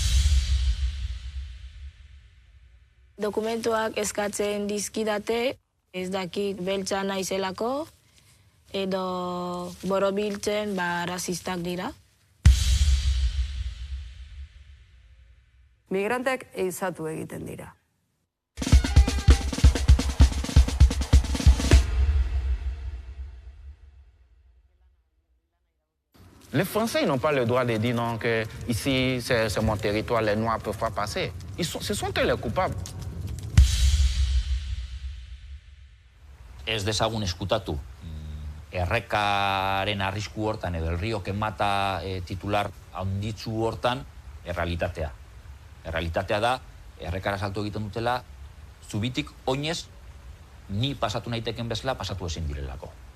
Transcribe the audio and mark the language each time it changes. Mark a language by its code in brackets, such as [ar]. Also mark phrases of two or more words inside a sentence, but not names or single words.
[eu] Dokumentuak eskatzen dizkidate, ez dakit beltza naizelako, edo borobiltzen rasistak dira. Migranteak ehizatu egiten dira. [fr] Les Français n'ont pas le droit de dire non, que ici c'est mon territoire, les Noirs ne peuvent pas passer. Ce sont eux les coupables. [eu] Ez dezagun eskutatu errekaren arrisku hortan edo [es] el río que mata [eu] titular handitzu hortan errealitatea. Errealitatea da, errekara salto egiten dutela, zubitik oinez ni pasatu naiteken bezala pasatu ezin direlako.